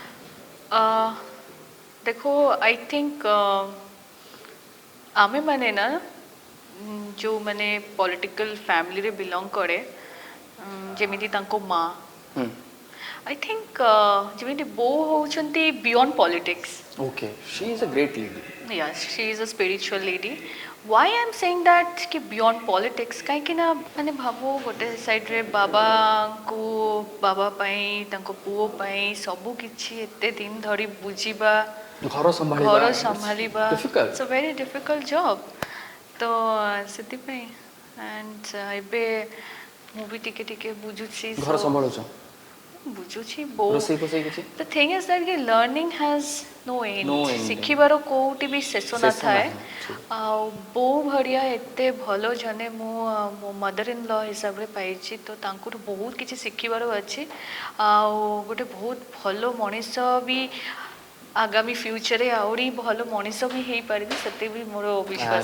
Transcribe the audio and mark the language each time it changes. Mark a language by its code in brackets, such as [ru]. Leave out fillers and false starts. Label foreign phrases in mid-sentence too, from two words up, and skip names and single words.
[or] ଦେଖो [en] I think [or] ଆମେ ମାନେ ନା ଯେଉଁମାନେ [en] political family belong [or] କରେ, ଯେମିତି ତାଙ୍କ ମା, ହୁଁ। [en] I think [or] ଯେମିତି ବୋଉ ହେଉଛନ୍ତି [en] beyond politics. [or] ଓକେ, [en] She is a great lady. Yes, she is a spiritual lady. Why I'm saying that [or] कि [en] beyond politics [or] କାହିଁକି ନା ମାନେ ଭାବ ଗୋଟେ ସାଇଡ୍ରେ ବାବାଙ୍କୁ ବାବା ପାଇଁ ତାଙ୍କ ପୁଅ ପାଇଁ ସବୁ କିଛି ଏତେ ଦିନ ଧରି ବୁଝିବା, ଘର ସମ୍ଭାଳିବା difficult। [en] it's a very difficult job। [or] ତ ସେଥିପାଇଁ [en] and [or] ଏବେ ମୁଁ ବି ଟିକେ ଟିକେ ବୁଝୁଛି, ଘର ସମ୍ଭାଳୁଛ? ବୁଝୁଛି ବୋଉ। ରୋଷେଇ ଫୋଷେଇ କିଛି? [en] The thing is that [hi] कि [en] learning has no end। No end। [or] ଶିଖିବାର କୋଉଠି ବି ଶେଷ ନଥାଏ। ନାହିଁ। ଆଉ ବୋଉ ଭଳିଆ ଏତେ ଭଲ ଜଣେ ମୁଁ ମୋ [en] mother in law [or] ହିସାବରେ ପାଇଛି, ତ ତାଙ୍କଠୁ ବହୁତ କିଛି ଶିଖିବାର ଅଛି। ଆଉ ଗୋଟେ ବହୁତ ଭଲ ମଣିଷ ବି ଆଗାମୀ ଫ୍ୟୁଚରରେ ଆହୁରି ଭଲ ମଣିଷ ବି ହେଇପାରିବି, ସେତେ ବି ମୋର ବିଶ୍ୱାସ